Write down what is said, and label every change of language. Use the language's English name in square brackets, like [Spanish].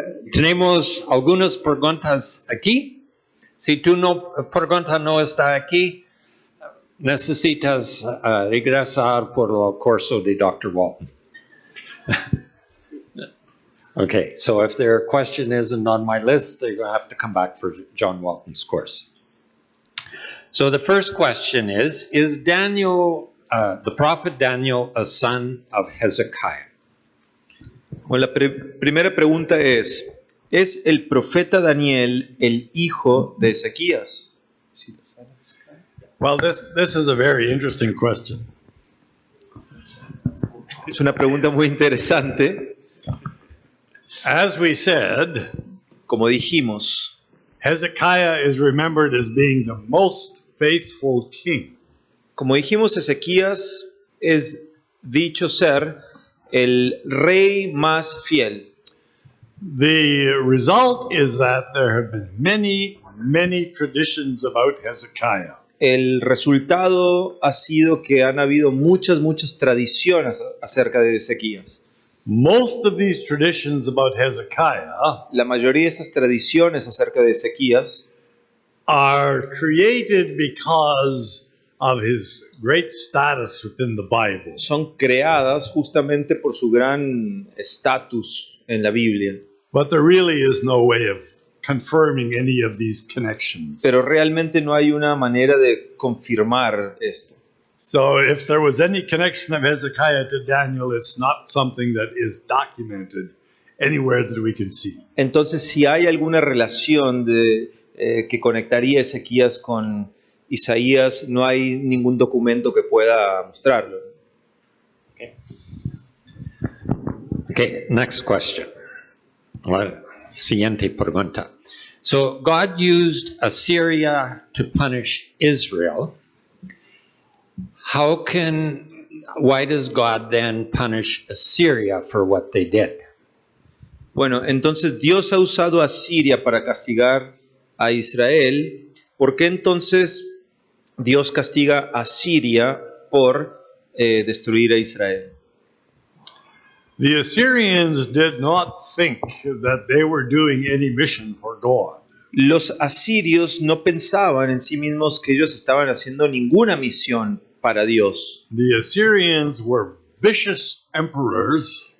[Spanish] Tenemos algunas preguntas aquí. Si tu pregunta no está aquí, necesitas regresar por el curso de Dr. Walton. [English] Okay, so if their question isn't on my list, they're going to have to come back for John Walton's course. So the first question is Daniel, the prophet Daniel, a son of Hezekiah? [Spanish] Bueno, la primera pregunta ¿es el profeta Daniel el hijo de Ezequías? [English] Well, this is a very interesting question. [Spanish] Es una pregunta muy interesante. [English] As we said, [Spanish] como dijimos, [English] Hezekiah is remembered as being the most faithful king. [Spanish] Como dijimos, Ezequías es dicho ser el rey más fiel. [English] The result is that there have been many traditions about Hezekiah. [Spanish] El resultado ha sido que han habido muchas tradiciones acerca de Ezequías. [English] Most of these traditions about Hezekiah, [Spanish] la mayoría de estas tradiciones acerca de Ezequías, [English] are created because of his great status within the Bible. [Spanish] Son creadas justamente por su gran estatus en la Biblia. [English] But there really is no way of confirming any of these connections. [Spanish] Pero realmente no hay una manera de confirmar esto. [English] So if there was any connection of Hezekiah to Daniel, it's not something that is documented anywhere that we can see. [Spanish] Entonces, si hay alguna relación que conectaría Ezequías con Isaías, no hay ningún documento que pueda mostrarlo. [English] Okay, next question. [Spanish] Siguiente pregunta. [English] So God used Assyria to punish Israel. Why does God then punish Assyria for what they did? [Spanish] Bueno, entonces Dios ha usado a Asiria para castigar a Israel. ¿Por qué entonces Dios castiga a Asiria por destruir a Israel? [English] The Assyrians did not think that they were doing any mission for God. [Spanish] Los asirios no pensaban en sí mismos que ellos estaban haciendo ninguna misión para Dios. [English] The Assyrians were vicious emperors.